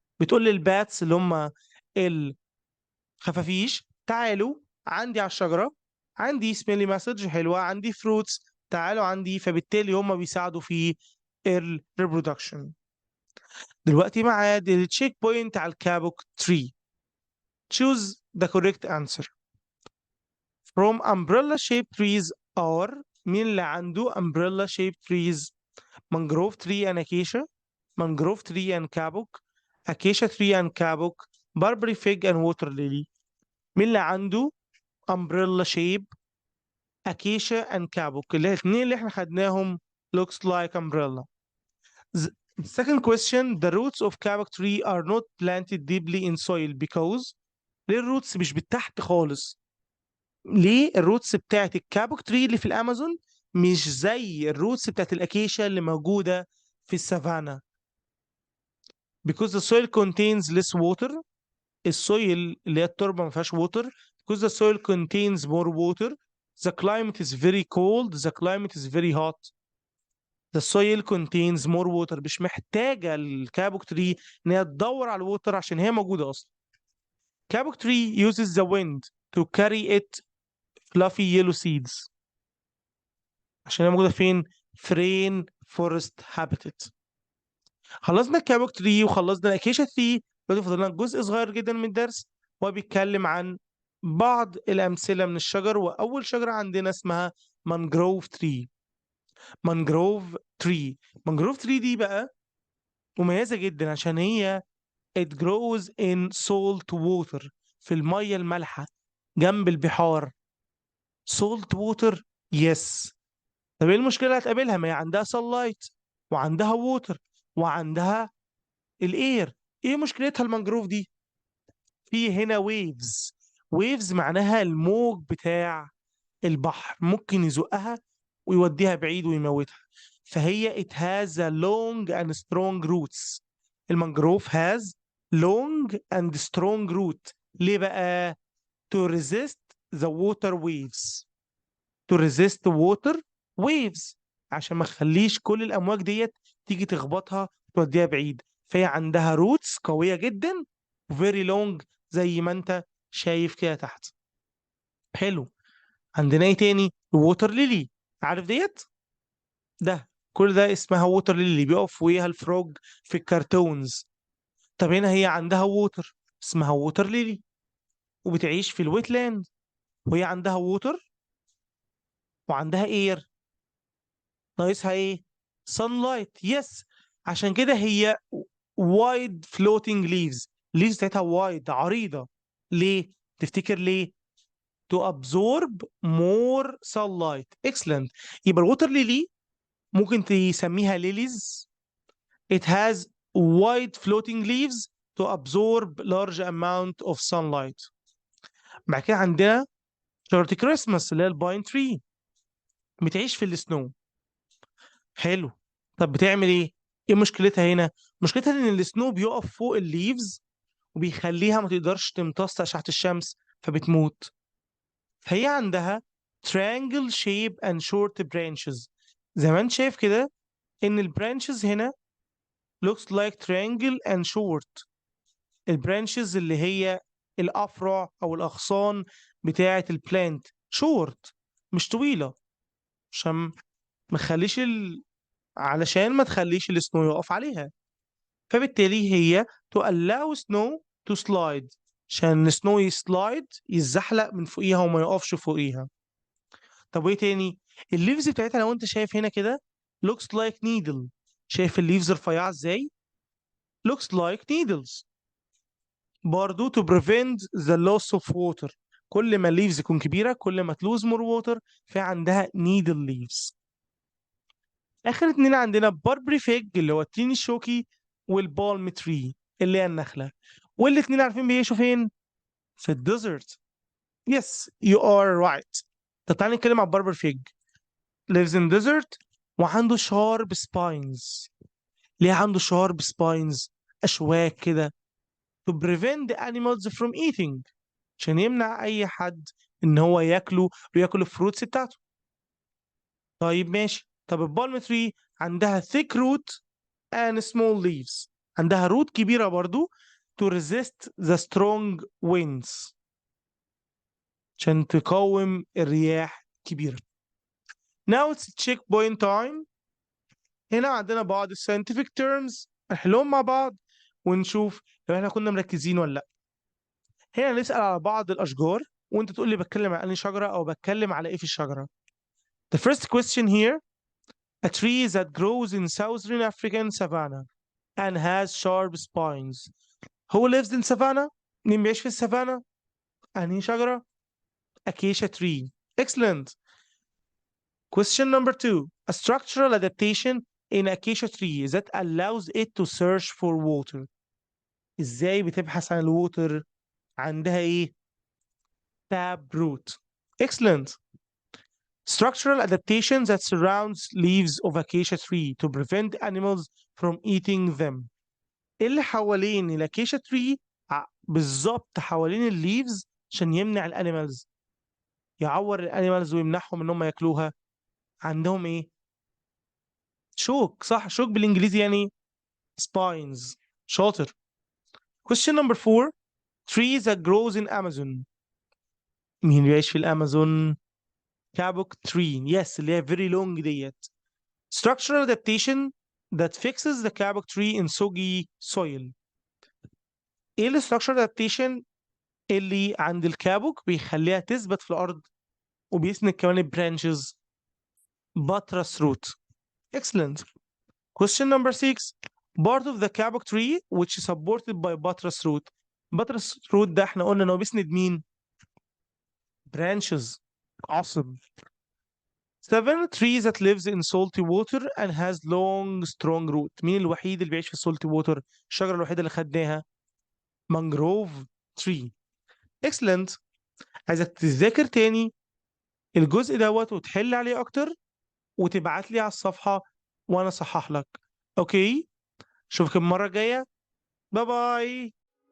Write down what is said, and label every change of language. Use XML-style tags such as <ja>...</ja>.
<ar>بتقول للباتس اللي هم الخفافيش تعالوا عندي على الشجرة، عندي سميلي مسج حلوة، عندي فروتس، تعالوا عندي. فبالتالي هم بيساعدوا في الريبرودكشن. دلوقتي معاد التشيك بوينت على الكابوك تري.</ar> <en>choose the correct answer. from umbrella shaped trees are</en> <ar>مين اللي عنده</ar> <en>umbrella shaped trees؟ mangrove tree and acacia, mangrove tree and kabuk, acacia tree and kabuk, Barbary fig and water lily.</en> <ar>مين اللي عنده</ar> <en>umbrella shape acacia and kabuk؟</en> <ar>الاثنين اللي احنا خدناهم</ar> <en>looks like umbrella. The second question, the roots of kabuk tree are not planted deeply in soil because</en> <ar>ليه الروتس مش بالتحت خالص؟ ليه الروتس بتاعت الكابوك تري اللي في الامازون مش زي الروتس بتاعت الاكيشا اللي موجوده في السافانا؟</ar> <en>because the soil contains less water.</en> <ar>السويل اللي هي التربه ما فيهاش water.</ar> <en>because the soil contains more water. the climate is very cold. the climate is very hot. the soil contains more water.</en> <ar>مش محتاجه الكابوك تري ان هي تدور على الووتر عشان هي موجوده اصلا.</ar> <en>kapok tree uses the wind to carry it fluffy yellow seeds</en> <ar>عشان هي موجوده فين؟ في رين فورست هابيتات. خلصنا الكابوك تري وخلصنا الاكيشا تري. دلوقتي فاضل لنا جزء صغير جدا من الدرس وهو بيتكلم عن بعض الامثله من الشجر. واول شجره عندنا اسمها مانجروف تري. مانجروف تري. مانجروف تري دي بقى مميزه جدا عشان هي</ar> <en>it grows in salt water</en> <ar>في الميه المالحه جنب البحار.</ar> <en>salt water yes.</en> <ar>طب ايه المشكله اللي هتقابلها؟ ما هي عندها sunlight وعندها ووتر وعندها الاير. ايه مشكلتها المانجروف دي؟ في هنا ويفز. ويفز معناها الموج بتاع البحر ممكن يزقها ويوديها بعيد ويموتها.</ar> <en>فهي it has a long and strong roots. المانجروف has long and strong root.</en> <ar>ليه بقى؟</ar> <en>to resist the water waves. to resist water waves</en> <ar>عشان ما تخليش كل الامواج ديت تيجي تخبطها وتوديها بعيد. فهي عندها روتس قويه جدا</ar> <en>very long</en> <ar>زي ما انت شايف كده تحت. حلو. عندنا ايه تاني؟ ووتر ليلي. عارف ديت؟ ده كل ده اسمها ووتر ليلي بيقف فوقيها الفروج في الكرتونز. طب هنا هي عندها ووتر اسمها ووتر ليلي وبتعيش في الويت لاند وهي عندها ووتر وعندها اير. ناقصها ايه؟ sunlight يس. عشان كده هي</ar> <en>wide floating leaves.</en> <ar>leaves بتاعتها wide عريضة. ليه؟ تفتكر ليه؟</ar> <en>to absorb more sunlight. excellent.</en> <ar>يبقى الوتر ليلي ممكن تسميها lilies.</ar> <en>it has wide floating leaves to absorb large amount of sunlight.</en> <ar>بعد كده عندنا شجرة الكريسماس اللي هي الباين تري بتعيش في السنو. حلو. طب بتعمل ايه؟ ايه مشكلتها هنا؟ مشكلتها ان السنو بيقف فوق الليفز وبيخليها ما تقدرش تمتص أشعة الشمس فبتموت.</ar> <en>فهي عندها triangle shape and short branches.</en> <ar>زي ما انت شايف كده ان البرانشز هنا</ar> <en>looks like triangle and short.</en> <ar>البرانشز اللي هي الافرع او الاغصان بتاعه البلانت short مش طويله عشان ما تخليش علشان ما تخليش السنو يقف عليها. فبالتالي هي</ar> <en>to allow snow to slide</en> <ar>عشان السنو يسلايد يتزحلق من فوقيها وما يقفش فوقيها. طب وايه تاني؟ الليفز بتاعتها لو انت شايف هنا كده</ar> <en>looks like needle.</en> <ar>شايف الليفز رفيعه ازاي؟</ar> <en>looks like needles. برضو to prevent the loss of water.</en> <ar>كل ما الليفز يكون كبيره كل ما تلوز</ar> <en>more water</en> <ar>فعندها needle leaves. اخر اتنين عندنا باربري فيج اللي هو التين الشوكي والبالم تري اللي هي النخله. والاتنين عارفين بيعيشوا فين؟ في الديزرت.</ar> <en>Yes you are right.</en> <ar>طب تعالى نتكلم عن باربر فيج.</ar> <en>lives in desert</en> <ar>وعنده</ar> <en>sharp spines.</en> <ar>ليه عنده</ar> <en>sharp spines؟</en> <ar>أشواك كده</ar> <en>to prevent the animals from eating</en> <ar>عشان يمنع أي حد إن هو ياكله وياكل الفروتس بتاعته. طيب ماشي. طب البالم تري عندها</ar> <en>thick root and small leaves.</en> <ar>عندها روت كبيرة برضو</ar> <en>to resist the strong winds</en> <ar>عشان تقاوم الرياح كبيرة.</ar> <en>Now it's checkpoint time.</en> <ar>هنا عندنا بعض</ar> <en>scientific terms</en> <ar>نحلهم مع بعض ونشوف لو احنا كنا مركزين ولا لا. هنا نسأل على بعض الأشجار وانت تقول لي بتكلم عن أي شجرة أو بتكلم على إيه في الشجرة.</ar> <en>The first question here: a tree that grows in southern African savanna and has sharp spines. Who lives in savannah?</en> <ar>مين بيعيش في السافانا؟ أنهي شجرة؟</ar> <en>Acacia tree. Excellent. Question number two: a structural adaptation in acacia tree that allows it to search for water.</en> <ar>ازاي بتبحث عن الووتر؟ عندها ايه؟</ar> <en>tap root. Excellent. Structural adaptation that surrounds leaves of acacia tree to prevent animals from eating them.</en> <ar>ايه اللي حوالين الاكيشا تري؟ بالظبط حوالين الليفز عشان يمنع الانيمالز، يعور الانيمالز ويمنعهم ان هم ياكلوها. عندهم ايه؟ شوك. صح، شوك بالانجليزي يعني spines. شاطر.</ar> <en>Question number four: tree that grows in Amazon.</en> <ar>مين بيعيش في الامازون؟ كابوك tree. Yes، اللي هي</ar> <en>very long</en> <ar>ديت.</ar> <en>Structural adaptation that fixes the kabuk tree in soggy soil.</en> <ar>ايه ال</ar> <en>structural adaptation</en> <ar>اللي عند الكابوك بيخليها تثبت في الارض وبيسند كمان البرانشز؟</ar> <en>buttress root. Excellent. Question number six: part of the kabuk tree which is supported by buttress root. buttress root</en> <ar>ده احنا قلنا انه بيسند مين؟ branches.</ar> <en>Awesome. Seven: tree that lives in salty water and has long strong root.</en> <ar>مين الوحيد اللي بيعيش في</ar> <en>salty water؟</en> <ar>الشجرة الوحيدة اللي خدناها</ar> <en>mangrove tree. Excellent.</en> <ar>عايزك تذاكر تاني الجزء دوت وتحل عليه اكتر وتبعت لي على الصفحة وانا اصحح لك. اوكي، اشوفك المرة الجاية. باي باي.</ar>